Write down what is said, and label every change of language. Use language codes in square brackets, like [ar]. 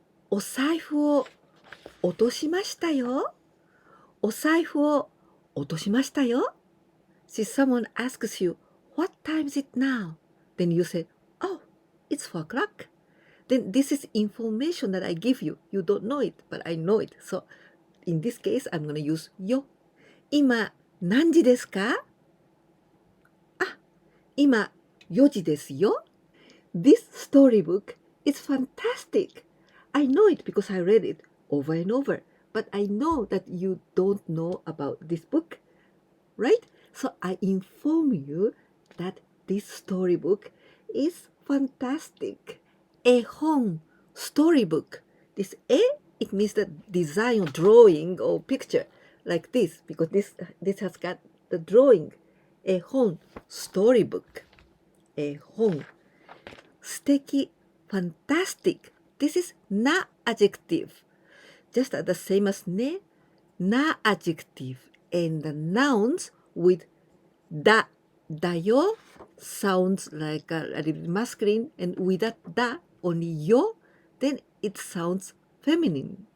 [ja] お財布を落としましたよ。お財布を落としましたよ。 [en] See, someone asks you, what time is it now? Then you say, oh, it's 4 o'clock. Then this is information that I give you. You don't know it, but I know it. So in this case, I'm gonna use よ。 [ja] 今、何時ですか？あ、今、4時ですよ。 [en] This storybook is fantastic. I know it because I read it over and over. But I know that you don't know about this book, right? So I inform you that this storybook is fantastic. 絵本 storybook. This 絵 it means the design or drawing or picture like this because this has got the drawing. 絵本 storybook. [ja] 絵本素敵 fantastic. [en] This is na adjective. Just the same as ね na adjective and the nouns with だよ sounds like a little bit masculine and without だ only よ then it sounds feminine.